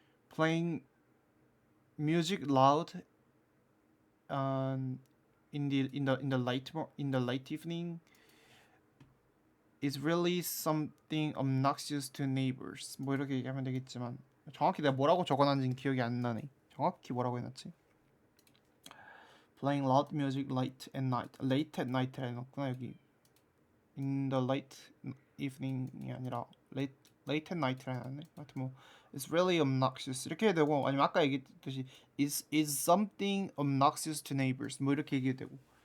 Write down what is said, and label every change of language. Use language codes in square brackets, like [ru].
[en] Playing music loud in the late evening is really something obnoxious to neighbors. [ko] 뭐 이렇게 얘기하면 되겠지만 정확히 내가 뭐라고 적어놨는지 기억이 안 나네. 정확히 뭐라고 해놨지? [en] Playing loud music late at night [ko] 해놨구나 여기. [en] In the late evening [ko] 이 아니라 [en] late at night [ko] 라 해놨네. 하여튼 뭐 [en] it's really obnoxious [ko] 이렇게 해도 되고 아니면 아까 얘기했듯이 [en] is something obnoxious to neighbors [ko] 뭐 이렇게 얘기해도 되고